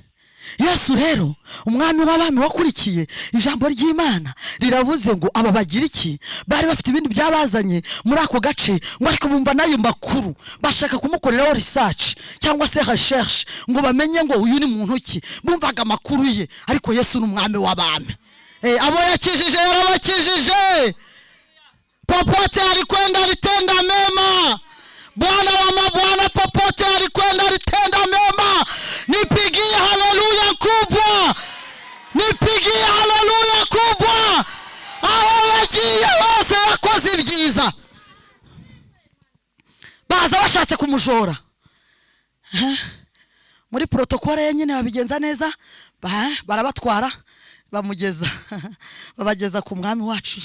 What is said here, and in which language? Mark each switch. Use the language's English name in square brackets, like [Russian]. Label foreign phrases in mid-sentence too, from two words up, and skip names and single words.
[Kinyarwanda] Yesu rero umwami w'abami wakurikiye ijambo ry'Imana riravuze ngo aba bagira iki, bari bafite ibindi byabazanye muri ako gace, ngo ariko bumva nayo makuru, bashaka kumukoreraho research cyangwa se recherche ngo bamenye ngo uyu ni muntu ki. Bumvaga amakuru ye, ariko Yesu n'umwami w'abami. Abo yakijije yarabakijije. [Swahili] Popote alikwenda alitenda mema, Bwana wa mabwana popote alikwenda alitenda mema. Nipigie haleluya kubwa, nipigie haleluya kubwa. [Kinyarwanda] Aho yagiye hose yakoze ibyiza. Baza bashatse kumujora, muri protokole ye nyine babigenza neza, barabatwara babageza ku mwami wacu.